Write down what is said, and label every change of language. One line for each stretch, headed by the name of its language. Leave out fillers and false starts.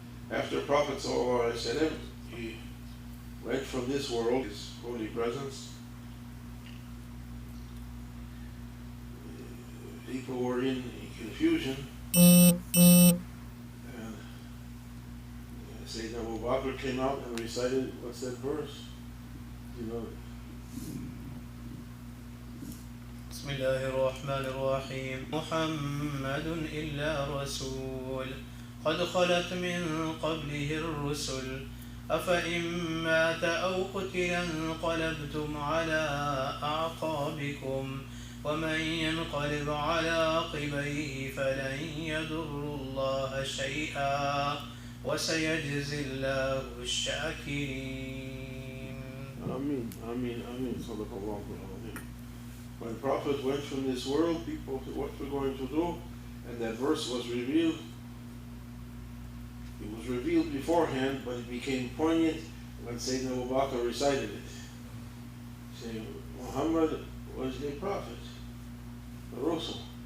English: After Prophet ﷺ, he went from this world, his holy presence, people were in confusion, and Sayyidina Abu Bakr came out and recited, what's that verse? You know it.
Arabic: بسم الله الرحمن الرحيم محمد إلا رسول قد خلت من قبله الرسل أفإن مات أو قتل انقلبتم على أعقابكم ومن ينقلب على عقبيه فلن يضر الله شيئا وسيجزي الله الشاكرين. Ameen, Ameen, Ameen. Sadaqallahu al-Azim.
English: When Prophet went from this world, people said, what we're going to do? And that verse was revealed. It was revealed beforehand, but it became poignant when Sayyidina Abu Bakr recited it. Saying, Muhammad was a prophet, a Rasul.